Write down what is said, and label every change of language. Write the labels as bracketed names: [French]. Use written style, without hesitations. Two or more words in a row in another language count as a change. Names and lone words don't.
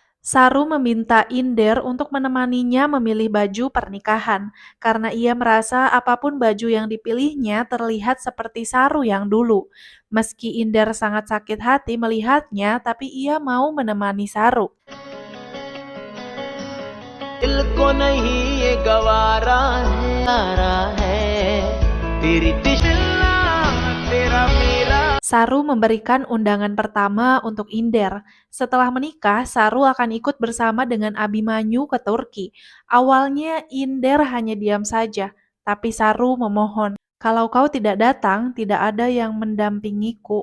[Indonesian] Saru meminta Inder untuk menemaninya memilih baju pernikahan, karena ia merasa apapun baju yang dipilihnya terlihat seperti Saru yang dulu. Meski Inder sangat sakit hati melihatnya, tapi ia mau menemani Saru. [Hindi] दिल को नहीं ये गवारा है तेरी दिशा तेरा मेरा. [Indonesian] Saru memberikan undangan pertama untuk Inder. Setelah menikah, Saru akan ikut bersama dengan Abimanyu ke Turki. Awalnya Inder hanya diam saja, tapi Saru memohon, "Kalau kau tidak datang, tidak ada yang mendampingiku."